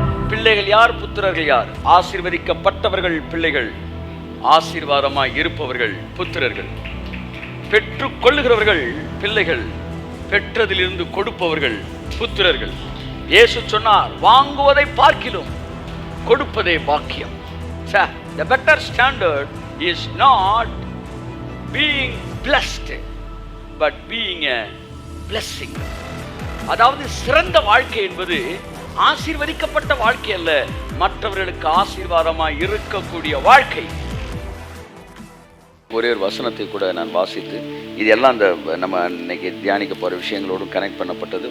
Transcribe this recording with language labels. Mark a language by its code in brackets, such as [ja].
[ta] பிள்ளைகள் யார், புத்திரர்கள் யார்? ஆசீர்வதிக்கப்பட்டவர்கள் பிள்ளைகள், ஆசீர்வாதமாய் இருப்பவர்கள் புத்திரர்கள். பெற்றுக் கொள்ளுகிறவர்கள் பிள்ளைகள், பெற்றதிலிருந்து கொடுப்பவர்கள் புத்திரர்கள். இயேசு சொன்னார், வாங்குவதை பார்க்கிலும் கொடுப்பதே பாக்கியம். [en] The better standard is not being blessed but being a blessing. [ta] அதாவது சிறந்த வாழ்க்கை என்பது ஆசீர்வதிக்கப்பட்ட வாழ்க்கை அல்ல, மற்றவர்களுக்கு ஆசீர்வாதமாய் இருக்கக்கூடிய வாழ்க்கை. ஒரே ஒரு வசனத்தை கூட நான் வாசித்து, இதெல்லாம் அந்த நம்ம இன்னைக்கு தியானிக்க போகிற விஷயங்களோடு கனெக்ட் பண்ணப்பட்டது.